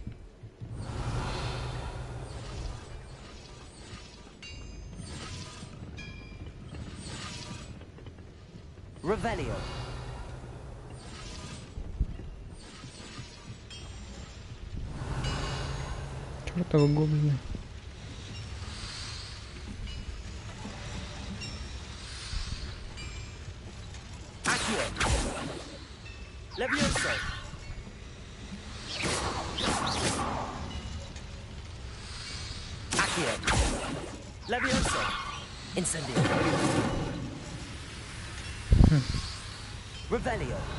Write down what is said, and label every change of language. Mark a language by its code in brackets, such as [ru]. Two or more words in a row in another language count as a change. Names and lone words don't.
[ru] Revelio. Чёртовы гоблины. Levioso. Accio. Levioso. Incendio. Revelio.